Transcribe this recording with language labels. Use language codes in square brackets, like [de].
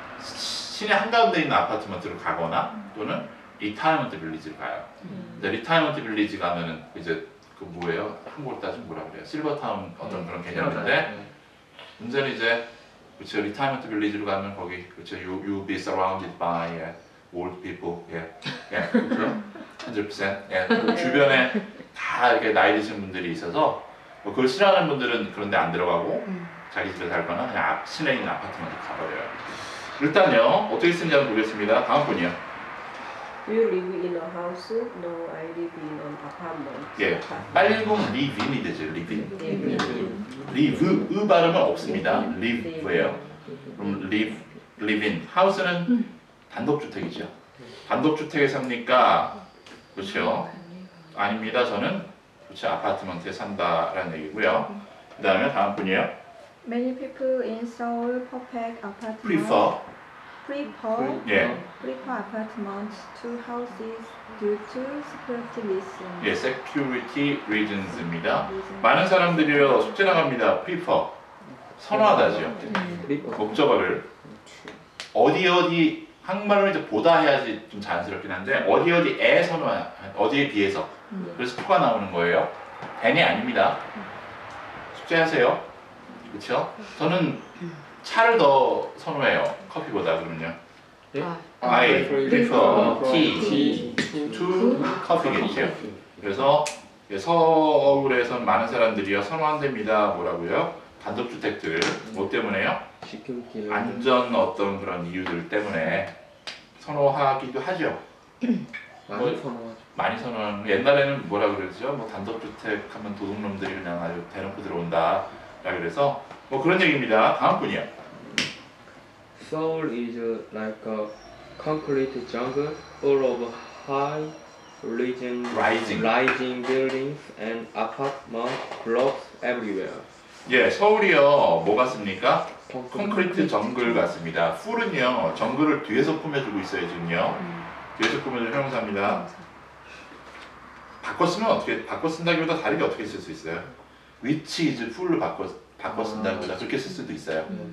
[ko] 시내 한가운데 있는 아파트먼트로 가거나 또는 리타이어먼트 빌리지로 가요. 근데 리타이어먼트 빌리지 가면은 이제 그 뭐예요? 한국으로 따지면 뭐라 그래요? 실버타운 어떤 그런 개념인데 문제는 이제 그렇죠. 리타이어먼트 빌리지로 가면 거기 그렇죠. [en] You be surrounded by old people, [ko] 그렇죠. [en] 100%. [ko] 예, 그리고 주변에 다 이렇게 나이 드신 분들이 있어서 뭐 그걸 싫어하는 분들은 그런데 안 들어가고 자기 집에 살거나 그냥 앞 시내에 있는 아파트먼트 가버려요. 일단요 어떻게 쓰는지 보겠습니다. 다음 분이요. [en] Do you live in a house? No, I live in an apartment. [ko] 예, 빨공 live in이 되죠. [en] live in. [ko] live 의 발음은 없습니다. live예요. 그럼 live in. house는 단독주택이죠. 단독주택에 삽니까? 그렇죠. 아닙니다. 저는 그렇죠. 아파트먼트에 산다라는 얘기고요. 그 다음에 다음 분이에요. [en] Many people in Seoul perfect apartments. prefer. Prefer [ko] 예, [en] apartments to houses due to security reasons. [ko] 예, security reasons입니다. 많은 사람들이요 숙제 나갑니다. prefer. 선호하다죠. 목적어를 어디 한국말로 이제 보다 해야지 좀 자연스럽긴 한데 어디에 선호해 어디에 비해서 그래서 표가 나오는 거예요. than이 아닙니다. 숙제하세요. 그렇죠? 저는 차를 더 선호해요. 커피보다 그러면요. [en] I prefer tea to coffee겠죠. [ko] 그래서 서울에서 많은 사람들이요 선호한답니다. 뭐라고요? 단독주택들 뭐 때문에요? 안전 어떤 그런 이유들 때문에 선호하기도 하죠. 많이 선호하는 옛날에는 뭐라 그러죠? 뭐 단독주택 하면 도둑놈들이 그냥 아주 대놓고 들어온다. 그래서 뭐 그런 얘기입니다. 다음 분이요. [en] Seoul is like a concrete jungle full of high rising Rising. buildings and apartment blocks everywhere. [ko] 예, 서울이요. 뭐 같습니까? 콘크리트 정글 같습니다. 풀은요, 정글을 뒤에서 꾸며주고 있어요, 지금요. 뒤에서 꾸며주는 형용사입니다. 바꿔 쓰면 어떻게, 바꿔 쓴다기보다 다르게 어떻게 쓸 수 있어요? which is full로 바꿔 쓴다기보다 그렇게 쓸 수도 있어요.